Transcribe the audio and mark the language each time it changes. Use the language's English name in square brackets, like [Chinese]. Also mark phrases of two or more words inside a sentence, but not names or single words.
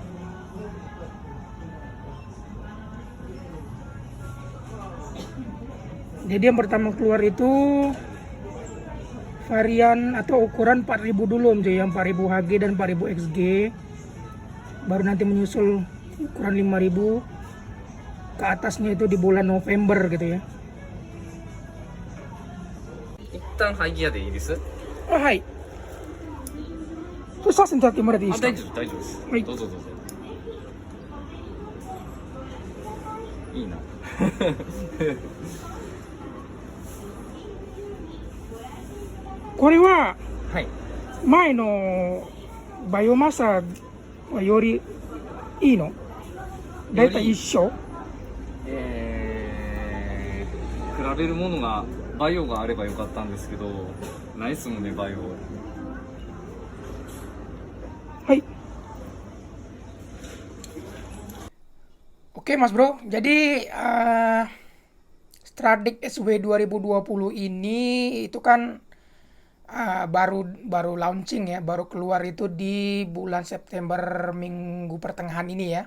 [Indonesian] Jadi yang pertama keluar itu varian atau ukuran 4000 dulu Om Cuy, yang 4000 HG dan 4000 XG. Baru nanti menyusul ukuran 5000 ke atasnya itu di bulan November gitu ya. [Japanese] 一旦ハイギアでいいです。はい。それさせていただいてもらっていいですか？大丈夫、大丈夫です。はいどうぞどうぞ。いいな。これははい。前のバイオマサはよりいいの？だいたい一緒？比べるものがバイオがあればよかったんですけど、ないっすもんねバイオ。 [Indonesian] はい。Oke Mas Bro, jadi Sradik SW 2020 ini itu kan baru launching ya, baru keluar itu di bulan September minggu pertengahan ini ya.